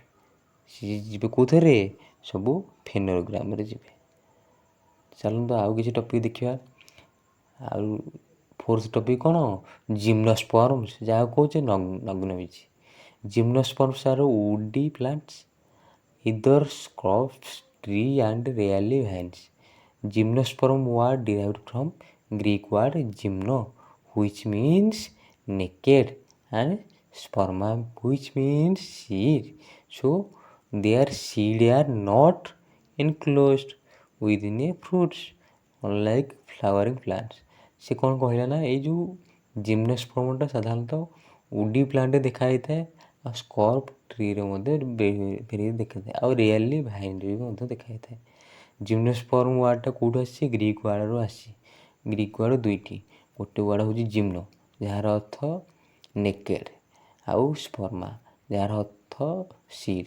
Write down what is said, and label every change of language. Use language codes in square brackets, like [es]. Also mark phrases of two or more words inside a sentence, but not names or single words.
[or] ସିଏ ଯିବେ କେଉଁଥିରେ? ସବୁ ଫେନୋଗ୍ରାମରେ ଯିବେ। ଚାଲନ୍ତୁ ଆଉ କିଛି ଟପିକ୍ ଦେଖିବା। ଆଉ [en] fourth topic [or] କ'ଣ? ଜିମ୍ନୋସ୍ପର୍ମସ୍, ଯାହାକୁ କହୁଛେ ନଗ୍ନବୀଜ। [en] gymnosperms are woody plants, either shrubs, tree and rarely vines. Gymnosperm word derived from Greek word gymno, which means naked, and sperma, which means seed. So their seed are not enclosed within a fruits, unlike flowering plants. [or] ସେ କ'ଣ କହିଲା ନା, ଏଇ ଯେଉଁ ଜିମ୍ନୋସ୍ପର୍ମଟା ସାଧାରଣତଃ [en] woody plantରେ [or] ଦେଖାଯାଇଥାଏ, ଆଉ [en] scrub treeରେ [or] ମଧ୍ୟ ଭେରି ଦେଖାଯାଇଥାଏ, ଆଉ [en] rarely vineରେ [or] ବି ମଧ୍ୟ ଦେଖାଯାଇଥାଏ। [en] gymnosperm wordଟା [or] କେଉଁଠୁ ଆସିଛି? [en] Greek wordରୁ [or] ଆସିଛି। [en] Greek word [or] ଦୁଇଟି, ଗୋଟେ ୱାର୍ଡ଼ ହେଉଛି ଜିମ୍ନୋ, ଯାହାର ଅର୍ଥ ନେକେଡ଼, ଆଉ ସ୍ପର୍ମା, ଯାହାର ଅର୍ଥ ସିଡ୍।